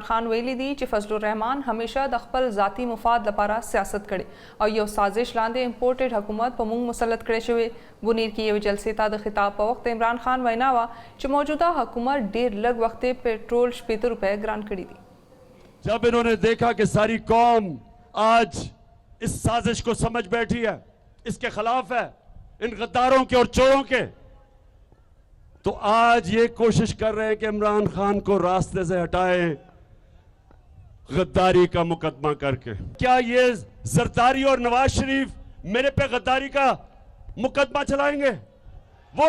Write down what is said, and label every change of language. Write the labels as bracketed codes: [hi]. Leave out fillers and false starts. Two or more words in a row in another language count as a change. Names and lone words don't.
[ps] خان ویلي دي چې فضل الرحمن همیشه د خپل ذاتی مفاد لپاره سیاست کړي او یو سازش لاندې امپورټډ حکومت په موږ مسلط کړی شوی بونیر کې یو جلسې ته د خطاب په وخت عمران خان وینا وه چې موجوده حکومت ډیر لږ وخت پیټرول 70 روپے ګران کړي دي [ur] جب انہوں نے دیکھا کہ ساری قوم آج اس سازش کو سمجھ بیٹھی ہے اس کے خلاف ہے ان غداروں کے اور چوروں کے تو آج یہ کوشش کر رہے ہیں کہ عمران خان کو راستے سے ہٹائیں غداری کا مقدمہ کر کے کیا یہ زرداری اور نواز شریف میرے پہ غداری کا مقدمہ چلائیں گے وہ